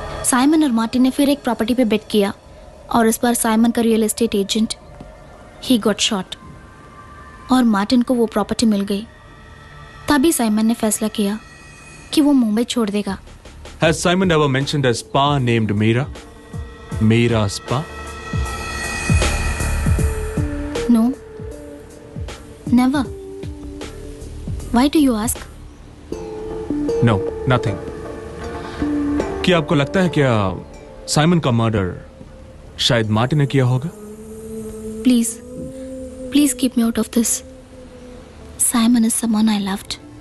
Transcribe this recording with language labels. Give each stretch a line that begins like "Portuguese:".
Hindi: Simon और Martin ने फिर एक प्रॉपर्टी पे बेट किया और इस बार साइमन का real estate agent he got shot और मार्टिन को वो प्रॉपर्टी मिल गई. तभी साइमन ने फैसला किया कि वो मुंबई छोड़ देगा.
English: Has Simon ever mentioned a spa named Mira? Mira Spa? No. Never. Why do you ask? No, nothing.
Hindi: क्या आपको लगता है क्या साइमन का मर्डर शायद मार्टिन ने किया होगा?
English: Please keep me out of this. Simon is someone I loved.